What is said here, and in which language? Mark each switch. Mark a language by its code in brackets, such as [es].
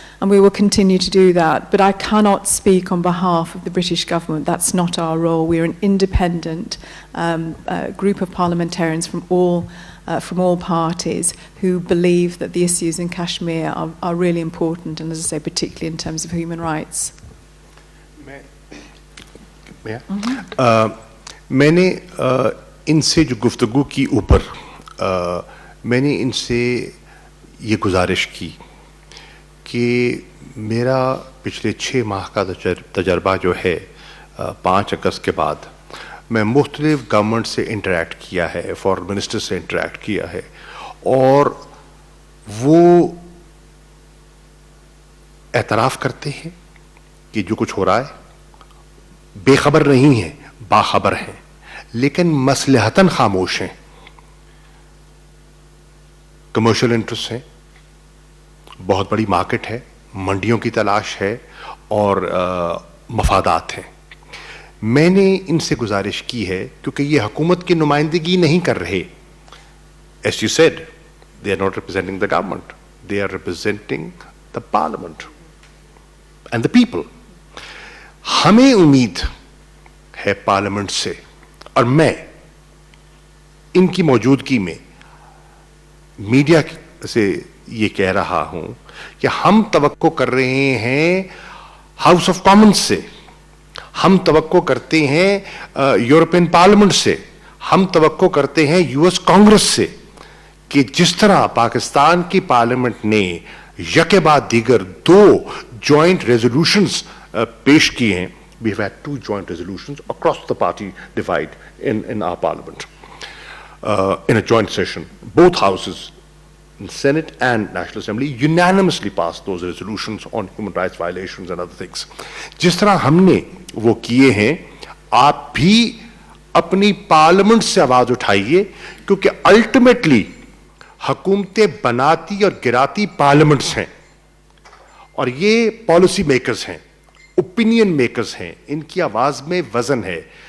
[en] And we will continue to do that. But I cannot speak on behalf of the British government. That's not our role. We're an independent group of parliamentarians from all parties who believe that the issues in Kashmir are really important, and as I say, particularly in terms of human rights. [ur] मैंने इनसे जो गुफ्तगू की ऊपर میں نے ان سے یہ گزارش کی کہ میرا پچھلے 6 ماہ کا تجربہ جو ہے 5 اگست کے بعد میں مختلف گورنمنٹ سے انٹریکٹ کیا ہے, فارن منسٹر سے انٹریکٹ کیا ہے, اور وہ اعتراف کرتے ہیں کہ جو کچھ ہو رہا ہے بے خبر نہیں ہے, باخبر ہیں, لیکن مصلحتاً خاموش ہیں. کمرشل انٹرسٹ ہیں, بہت بڑی مارکیٹ ہے, منڈیوں کی تلاش ہے اور مفادات ہیں. میں نے ان سے گزارش کی ہے کیونکہ یہ حکومت کی نمائندگی نہیں کر رہے. [en] As you said, they are not representing the government. They are representing the parliament and the people. [ur] ہمیں امید ہے پارلیمنٹ سے, اور میں ان کی موجودگی میں میڈیا سے یہ کہہ رہا ہوں کہ ہم توقع کر رہے ہیں ہاؤس آف کامنز سے, ہم توقع کرتے ہیں یورپین پارلیمنٹ سے, ہم توقع کرتے ہیں یو ایس کانگریس سے کہ جس طرح پاکستان کی پارلیمنٹ نے یکے بعد دیگر 2 جوائنٹ ریزولوشنز پیش کیے ہیں. [en] We have had 2 joint resolutions across the party divide in our parliament in a joint session. Both houses, Senate and National Assembly, unanimously passed those resolutions on human rights violations and other things. [ur] جس طرح ہم نے وہ کیے ہیں, آپ بھی اپنی پارلیمنٹ سے آواز اٹھائیے, کیونکہ الٹیمیٹلی حکومتیں بناتی اور گراتی پارلیمنٹس ہیں, اور یہ پالیسی میکرز ہیں, اوپینین میکرز ہیں, ان کی آواز میں وزن ہے.